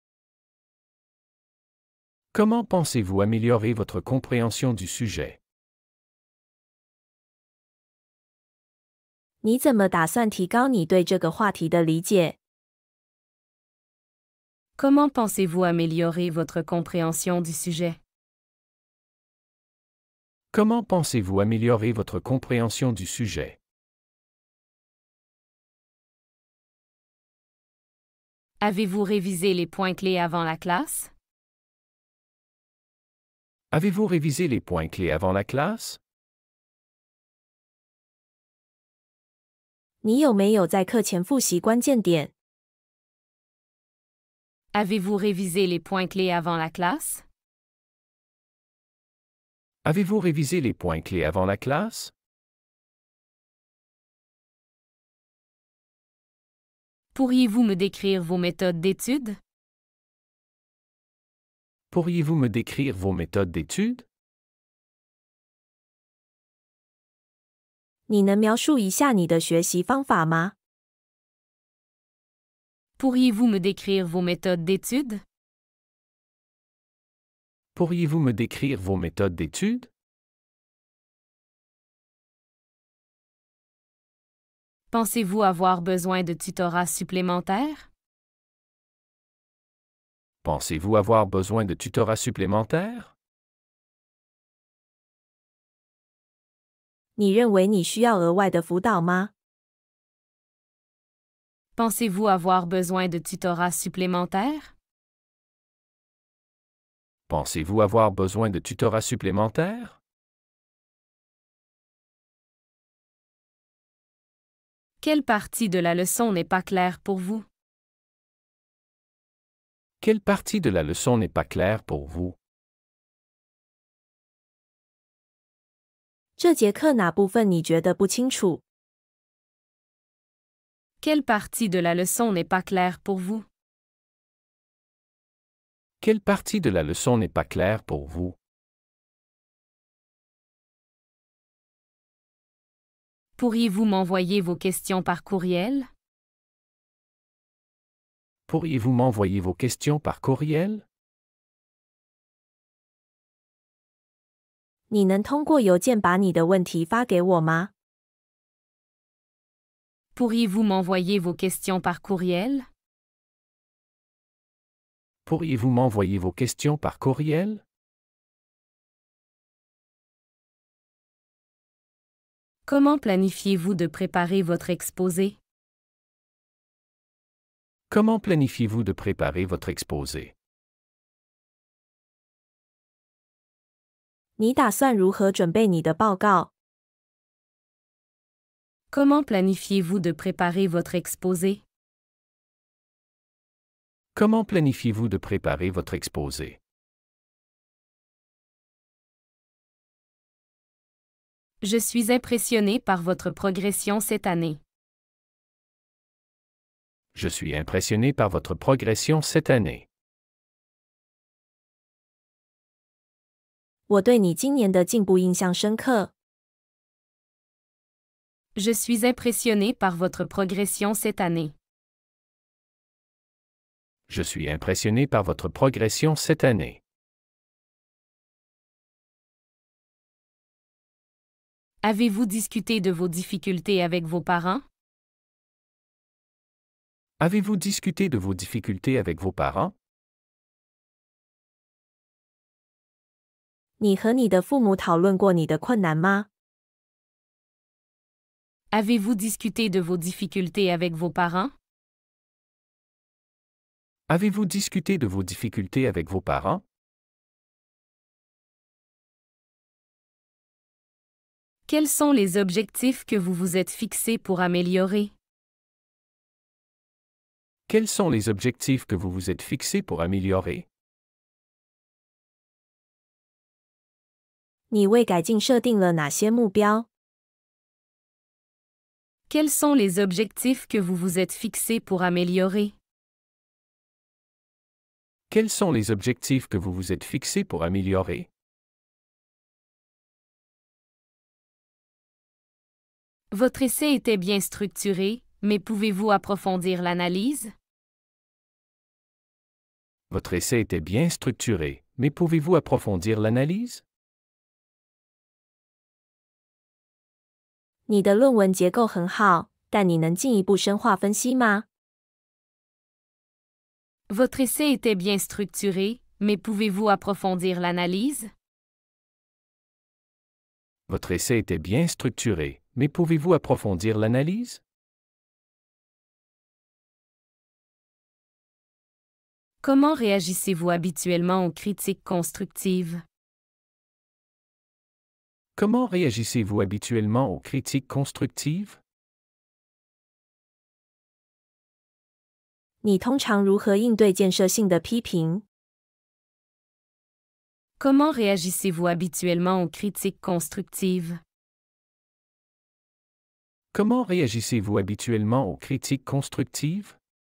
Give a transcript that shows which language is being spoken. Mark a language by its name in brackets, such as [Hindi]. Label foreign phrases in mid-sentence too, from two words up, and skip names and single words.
[French] Comment pensez-vous améliorer votre compréhension du sujet? [Chinese] 你怎么打算提高你对这个话题的理解？ [French] Comment pensez-vous améliorer votre compréhension du sujet? Comment pensez-vous améliorer votre compréhension du sujet? Avez-vous révisé les points clés avant la classe? Avez-vous révisé les points clés avant la classe? [Chinese] 你有没有在课前复习关键点？ [French] Avez-vous révisé les points clés avant la classe? Avez-vous révisé les points clés avant la classe? Pourriez-vous me décrire vos méthodes d'études? Pourriez-vous me décrire vos méthodes d'études? [Chinese] 你能描述一下你的学习方法吗？ [French] Pourriez-vous me décrire vos méthodes d'études? Pourriez-vous me décrire vos méthodes d'études? Pensez-vous avoir besoin de tutorat supplémentaire? Pensez-vous avoir besoin de tutorat supplémentaire? [Chinese] 你认为你需要额外的辅导吗？ [French] Pensez-vous avoir besoin de tutorat supplémentaire? Pensez-vous avoir besoin de tutorat supplémentaire? Quelle partie de la leçon n'est pas claire pour vous? Quelle partie de la leçon n'est pas claire pour vous? [Chinese] 这节课哪部分你觉得不清楚？ [French] Quelle partie de la leçon n'est pas claire pour vous? Quelle partie de la leçon n'est pas claire pour vous? Pourriez-vous m'envoyer vos questions par courriel? Pourriez-vous m'envoyer vos questions par courriel? [Chinese] 你能通过邮件把你的问题发给我吗？ [French] Pourriez-vous m'envoyer vos questions par courriel? Pourriez-vous m'envoyer vos questions par courriel? Comment planifiez-vous de préparer votre exposé? Comment planifiez-vous de préparer votre exposé? [Chinese] 你打算如何准备你的报告？ [French] Comment planifiez-vous de préparer votre exposé? Comment planifiez-vous de préparer votre exposé? Je suis impressionné par votre progression cette année. Je suis impressionné par votre progression cette année. [Chinese] 我对你今年的进步印象深刻。 [French] Je suis impressionné par votre progression cette année. Je suis impressionné par votre progression cette année. Avez-vous discuté de vos difficultés avec vos parents? Avez-vous discuté de vos difficultés avec vos parents? [Chinese] 你和你的父母讨论过你的困难吗？ [French] Avez-vous discuté de vos difficultés avec vos parents? Avez-vous discuté de vos difficultés avec vos parents? Quels sont les objectifs que vous vous êtes fixés pour améliorer? Quels sont les objectifs que vous vous êtes fixés pour améliorer? [Chinese] 你为改进设定了哪些目标？ [French] Quels sont les objectifs que vous vous êtes fixés pour améliorer? Quels sont les objectifs que vous vous êtes fixés pour améliorer? Votre essai était bien structuré, mais pouvez-vous approfondir l'analyse? Votre essai était bien structuré, mais pouvez-vous approfondir l'analyse? [Chinese] 你的论文结构很好，但你能进一步深化分析吗？ [French] Votre essai était bien structuré, mais pouvez-vous approfondir l'analyse? Votre essai était bien structuré, mais pouvez-vous approfondir l'analyse? Comment réagissez-vous habituellement aux critiques constructives? Comment réagissez-vous habituellement aux critiques constructives? [Chinese] 你通常如何应对建设性的批评？ [French] Comment réagissez-vous habituellement aux critiques constructives? Comment réagissez-vous habituellement aux critiques constructives?